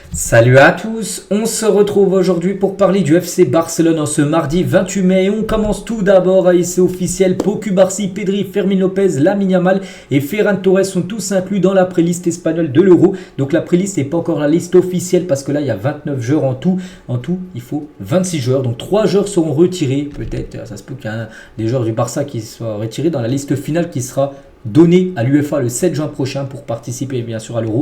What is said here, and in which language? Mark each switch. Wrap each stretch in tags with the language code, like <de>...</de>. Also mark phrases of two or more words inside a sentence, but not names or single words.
<fr>Salut à tous, on se retrouve aujourd'hui pour parler du FC Barcelone en ce mardi 28 mai. On commence tout d'abord à c'est officiel, Pau Cubarsí, Pedri, Fermín López, Lamine Yamal et Ferran Torres sont tous inclus dans la pré-liste espagnole de l'Euro. Donc la pré-liste n'est pas encore la liste officielle parce que là il y a 29 joueurs en tout. En tout, il faut 26 joueurs. Donc 3 joueurs seront retirés. Peut-être, ça se peut qu'il y ait des joueurs du Barça qui soient retirés dans la liste finale qui sera donné à l'UEFA le 7 juin prochain pour participer bien sûr à l'Euro.</fr>